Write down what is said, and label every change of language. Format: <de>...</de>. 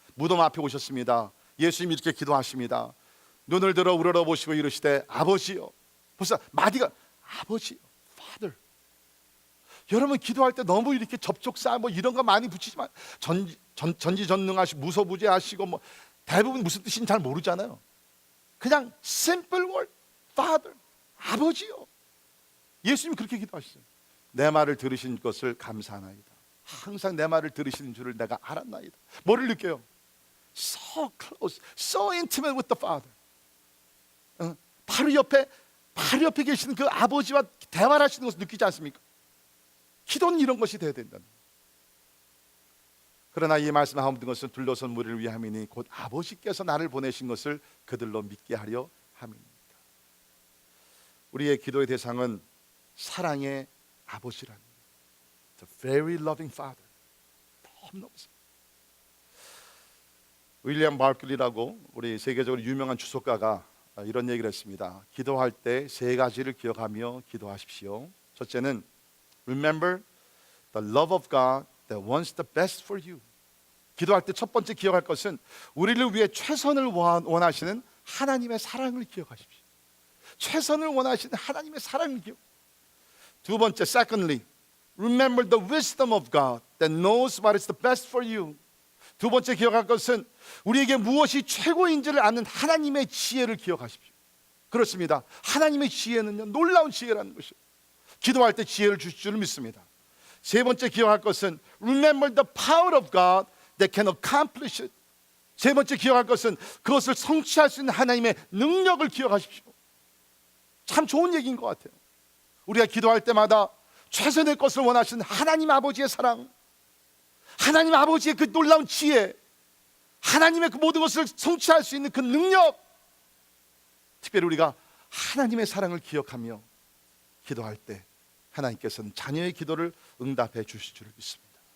<ko>무덤 앞에 오셨습니다. 예수님이 이렇게 기도하십니다. 눈을 들어 우러러보시고 이르시되 아버지요. 벌써 마디가 아버지요, Father. 여러분, 기도할 때 너무 이렇게 접촉사 뭐 이런 거 많이 붙이지만, 전지전능하시고 무소부재하시고 뭐 대부분 무슨 뜻인지 잘 모르잖아요. 그냥</ko> <en>simple word,</en> <ko>Father, 아버지요. 예수님이 그렇게 기도하셨어요. 내 말을 들으신 것을 감사하나이다. 항상 내 말을 들으시는 줄을 내가 알았나이다. 뭐를 느껴요?</ko> <en>So close, so intimate with the Father.</en> <ko>바로 옆에 계시는 그 아버지와 대화를 하시는 것을 느끼지 않습니까? 기도는 이런 것이 되어야 된다는. 그러나 이 말씀을 하는 것은 둘러선 무리를 위함이니 곧 아버지께서 나를 보내신 것을 그들로 믿게 하려 함입니다. 우리의 기도의 대상은 사랑의 아버지라는,</ko> <en>The very loving Father.</en> <ko>너무너무 윌리엄 바클리라고 우리 세계적으로 유명한 주석가가 이런 얘기를 했습니다. 기도할 때 3가지를 기억하며 기도하십시오. 첫째는</ko> <en>Remember the love of God that wants the best for you.</en> <ko>기도할 때 첫 번째 기억할 것은 우리를 위해 최선을 원하시는 하나님의 사랑을 기억하십시오. 최선을 원하시는 하나님의 사랑을 기억. 두 번째,</ko> <en>Secondly, Remember the wisdom of God that knows what is the best for you.</en> <ko>두 번째 기억할 것은 우리에게 무엇이 최고인지를 아는 하나님의 지혜를 기억하십시오. 그렇습니다. 하나님의 지혜는요, 놀라운 지혜라는 것이요, 기도할 때 지혜를 주실 줄 믿습니다. 세 번째 기억할 것은</ko> <en>Remember the power of God that can accomplish it.</en> <ko>세 번째 기억할 것은 그것을 성취할 수 있는 하나님의 능력을 기억하십시오. 참 좋은 얘기인 것 같아요. 우리가 기도할 때마다 최선의 것을 원하시는 하나님 아버지의 사랑, 하나님 아버지의 그 놀라운 지혜, 하나님의 그 모든 것을 성취할 수 있는 그 능력, 특별히 우리가 하나님의 사랑을 기억하며 기도할 때 하나님께서는 자녀의 기도를 응답해 주실 줄 믿습니다.</ko>